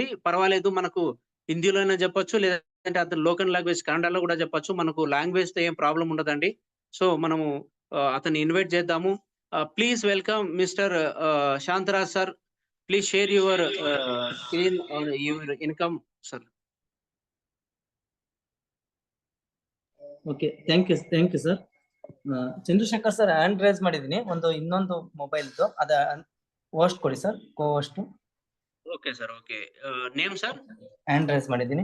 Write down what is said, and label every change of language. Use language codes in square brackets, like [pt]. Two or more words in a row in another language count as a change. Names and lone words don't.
[te] పర్వాలేదు మనకు హిందీలో అయినా చెప్పొచ్చు. లేదంటే అతను [en] local language [te] కన్నడలో గూడా చెప్పొచ్చు. మనకు లాంగ్వేజ్‌తో ఏం ప్రాబ్లమ్ ఉండదండి. సో మనము అతన్ని ఇన్వైట్ చేద్దాము. [en] Please welcome Mister Shantaraj sir. Please share your screen on your income sir. OK thank you sir. [kn] ಚಂದ್ರಶೇಖರ್ ಸರ್ [en] hand raise [kn] ಮಾಡಿದೀನಿ. ಇನ್ನೊಂದು ಮೊಬೈಲ್ದು ಅದ ಹೋಸ್ಟ್ ಕೊಡಿ ಸರ್, [en] co host. OK sir. OK. Name sir? hand raise [kn] ಮಾಡಿದೀನಿ